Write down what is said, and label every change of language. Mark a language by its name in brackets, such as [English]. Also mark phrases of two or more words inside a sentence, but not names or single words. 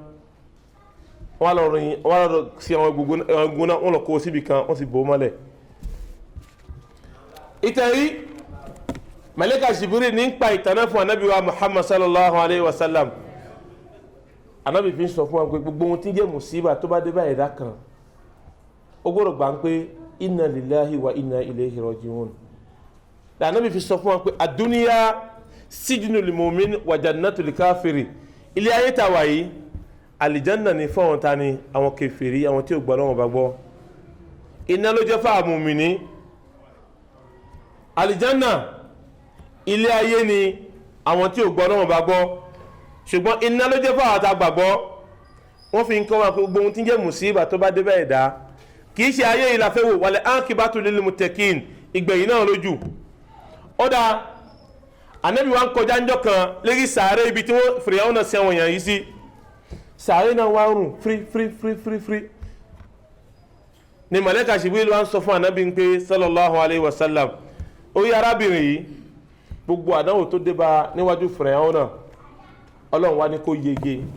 [Yoruba] wọ́n lọ sí àwọn egungun náà wọ́n lọ kó síbi kan wọ́n sì bò ó mọ́lẹ̀ ìtẹ̀rí màláíkà Jibril ní ń pa ìtàn náà fún anabi wa Muhammad [Arabic] صلى الله عليه وسلم. [Yoruba] Anabi fi ń sọ fún wa pé gbogbo ohun tí ń jẹ́ mùsíbà tó bá dé bá ẹ̀dá kan ó gbọ́dọ̀ gbà ń pé [Arabic] إنا لله وإنا إليه راجعون. [Yoruba] Anabi fi sọ fún wa pé [Arabic] الدنيا سجن المؤمن وجنة الكافر. [Yoruba] Ilé ayé tá wà yìí àlìjánà ni fún àwọn tani àwọn kèfèrí àwọn tí ò gbọ́ lọ́wọ́ bá gbọ́. Iná ló jẹ́ fáwọn mùmìnì. Àlìjánà ilé ayé ni àwọn tí ò gbọ́ lọ́wọ́ bá gbọ́. Ṣùgbọ́n iná ló jẹ́ fáwọn tá gbàgbọ́. Wọ́n fi ń kọ́ wa pé gbogbo ohun tí ń jẹ́ mùsíbà tó bá dé bá ẹ̀dá kì í ṣe ayé ìlàfẹ́ wò [Arabic] والعاقبة للمتقين [Yoruba] ìgbẹ̀yìn náà lójú. Ó dáa Ànábì wa ń kọjá ńjọ́ kan lérí sàárè ibi tí wọ́n Fíráúnà sí àwọn èèyàn yìí sí. Sàárè náà wá rùn fírí ni màláíkà Jibril wá ń sọ fún Ànábì pé [Arabic] صلى الله عليه وسلم [Yoruba] orí arábìnrin yìí gbogbo àdánwò tó dé bá níwájú Fíráúnà Ọlọ́run wá ní kó yege.